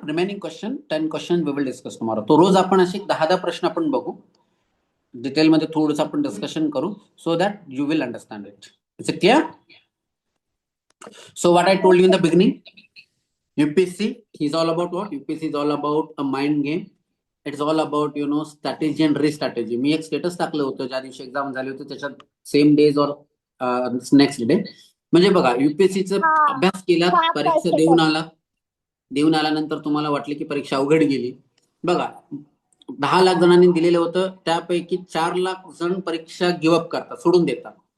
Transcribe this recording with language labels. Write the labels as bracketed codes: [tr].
[en] Remaining question 10 question we will discuss tomorrow. [mr] तो रोज आपण असे 10 प्रश्न आपण बघू, डिटेलमध्ये थोडंसं आपण डिस्कशन करू, [en] So that you will understand it. Is it clear? So what I told you in the beginning, UPSC is all about what? UPSC is all about a mind game. It's all about strategy and re-strategy. [mr] मी एक status टाकलं होतं ज्या दिवशी exam झाली होती त्याच्यात same days और next day. म्हणजे बघा, युपीएससीचा अभ्यास केला, परीक्षा देऊन आल्यानंतर तुम्हाला वाटले की परीक्षा अवघड गेली. बघा, 10 लाख जणांनी दिलेलं होतं, त्यापैकी 4 लाख जण परीक्षा गिव्हअप करतात, सोडून देतात.